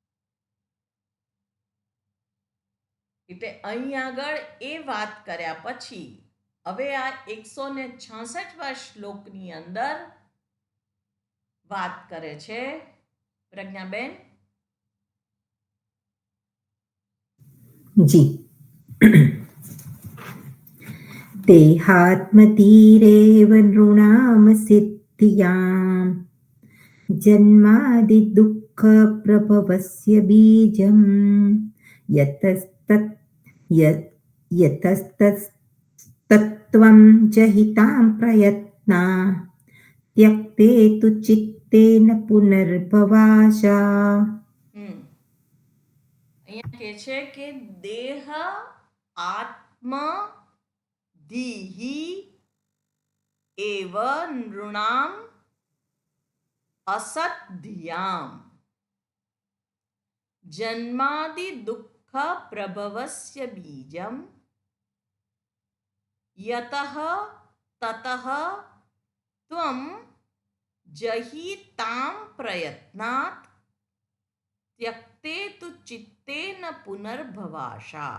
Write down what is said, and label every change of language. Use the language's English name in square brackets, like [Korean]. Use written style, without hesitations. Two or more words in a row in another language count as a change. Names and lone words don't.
[Gujarati] એટલે અહીં આગળ એ વાત કર્યા પછી હવે આ 166 શ્લોકની અંદર વાત કરે છે પ્રજ્ઞાબેન. જી. [Sanskrit] देहात्मतीरेव नृणाम सिद्धियाम् जन्मादिदुःखप्रभवस्य बीजम् यतस्तत्त्वं जहितां प्रयत्ना त्यक्ते तु चित्तेन पुनर्भवाशा. [Gujarati] અહીંયા કહે છે કે દેહ આત્મ [Sanskrit] દીહિ એવ નૃણામ અસદ્ધિયામ જન્માદિ દુઃખ પ્રભવસ્ય બીજમ યતઃ તતઃ ત્વં જહિતામ પ્રયત્નાત ત્યક્તે તુ ચિત્તેન પુનર્ભવાશા.